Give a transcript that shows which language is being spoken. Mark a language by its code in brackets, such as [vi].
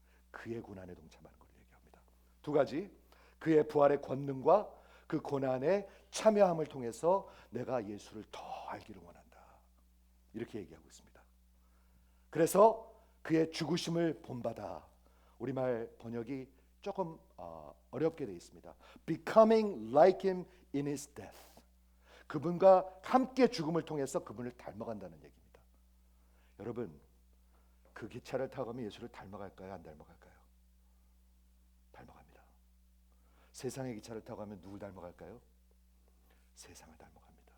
[ko] 그의 고난에 동참하는 걸 얘기합니다. 두 가지. 그의 부활의 권능과 그 고난에 참여함을 통해서 내가 예수를 더 알기를 원한다. 이렇게 얘기하고 있습니다. 그래서 그의 죽으심을 본받아. 우리말 번역이 조금 어렵게 되어 있습니다. [en] Becoming like him in his death. [ko] 그분과 함께 죽음을 통해서 그분을 닮아간다는 얘기입니다. 여러분, 그 기차를 타고 가면 예수를 닮아갈까요? 안 닮아갈까요? 닮아갑니다. 세상의 기차를 타고 가면 누굴 닮아갈까요? 세상을 닮아갑니다.